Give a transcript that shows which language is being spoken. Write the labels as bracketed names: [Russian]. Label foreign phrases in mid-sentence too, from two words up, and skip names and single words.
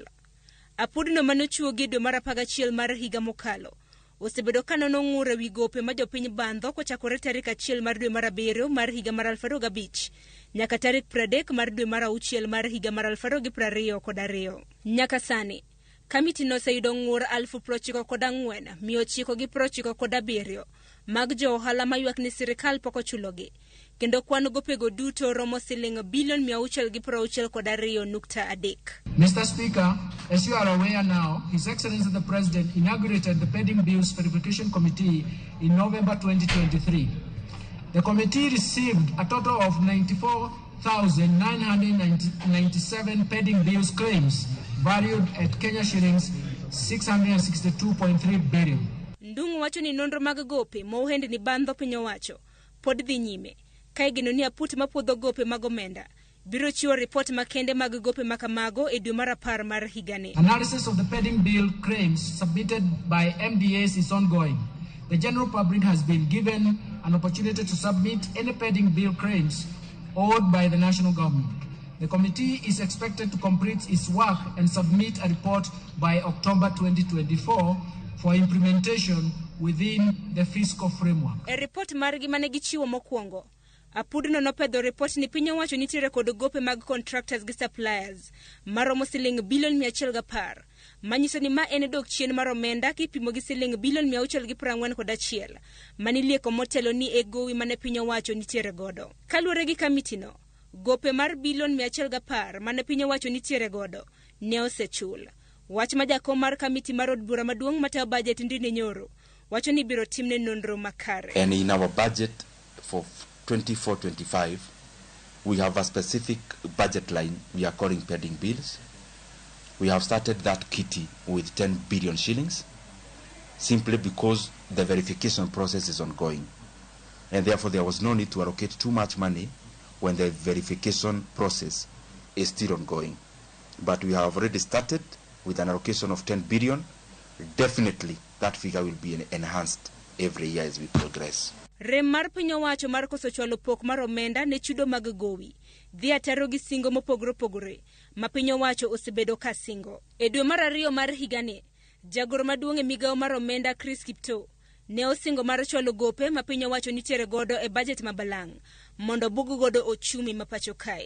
[Luo (Kenya and Tanzania)] Apudno manochuogi dwe mar 11 mar higa mokalo osebedo ka nono ng'ur ewi gope ma jopiny bandho kochakore tarik 1 mar dwe mar 7 mar higa mar 2005 nyaka tarik 30 mar dwe mar 6 mar higa mar 2022. Nyaka sani kamiti no oseyudo ng'ur 94,997 mag jo ohala mayuak ni sirikal pok ochulogi kendo kwan gopego duto romo siling bilion 662.3. [English] Mr. Speaker, as you are aware now, His Excellency the President inaugurated the Pending Bills Verification Committee in November 2023. The committee received a total of 94,997 pending bills claims valued at Kenya shillings 662.3 billion. [Luo (Kenya and Tanzania)] Ndung'u wacho ni nonro mag gope mohend ni bandho piny owacho pod dhi nyime kae geno ni aput mapuodho gope mag omenda biro chiwo report makende mag gope makamago e dwe mar 10 mar higani. [English] Analysis of the pending bill claims submitted by MDAs is ongoing. The general public has been given an opportunity to submit any pending bill claims owed by the national government. The committee is expected to complete its work and submit a report by October 2024 for implementation within the fiscal framework. [Luo (Kenya and Tanzania)] E report margi mane gichiwo mokwongo, apudno nopedho report ni piny owacho nitiere kod gope mag contractors gi suppliers maromo siling bilion 110, manyiso ni ma en dok chien mar omenda kipimo gi siling bilion 641 manilieko motelo ni e gowi mane piny owacho nitiere godo. Kaluwore gi kamiti no, gope mar bilion 110 mane piny owacho nitiere godo ne osechul. Wach ma jakom mar kamiti mar od bura maduong' matayo budget Ndine Nyoro wacho ni biro timne nonro makare. [English] And in our budget for 24-25, we have a specific budget line we are calling pending bills. We have started that kitty with 10 billion shillings simply because the verification process is ongoing. And therefore there was no need to allocate too much money when the verification process is still ongoing. But we have already started with an allocation of 10 billion. Definitely that figure will be enhanced every year as we progress. [Luo (Kenya and Tanzania)] Rem mar piny owacho mar koso chwalo pok mar omenda ne chudo mag gowi dhi ataro gi singo mopogore opogore ma piny owacho osebedo ka singo. E dwe mar 2 mar higani, jagoro maduong' e migawo mar omenda Chris Kipto ne osingo mar chwalo gope ma piny owacho nitiere godo e budget mabalang' mondo bug godo ochumi ma pacho kae.